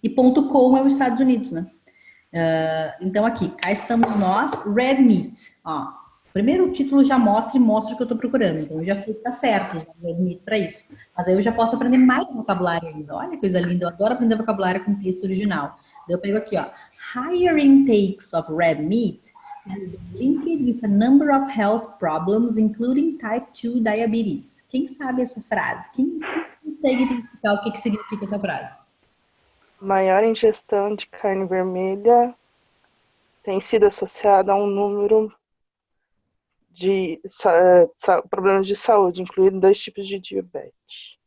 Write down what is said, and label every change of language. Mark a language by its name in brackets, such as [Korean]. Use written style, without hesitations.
[Portuguese] E .com é os Estados Unidos, né? Então aqui, cá estamos nós, red meat. Ó, primeiro o título já mostra o que eu tô procurando. Então eu já sei que tá certo usar red meat para isso. Mas aí eu já posso aprender mais vocabulário ainda. Olha que coisa linda, eu adoro aprender vocabulário com texto original. Daí eu pego aqui, ó. [English] Higher intakes of red meat has been linked with a number of health problems, including type 2 diabetes. [Portuguese] Quem sabe essa frase? Quem consegue identificar o que significa essa frase? Maior ingestão de carne vermelha tem sido associada a um número de problemas de saúde, incluindo 2 tipos de diabetes.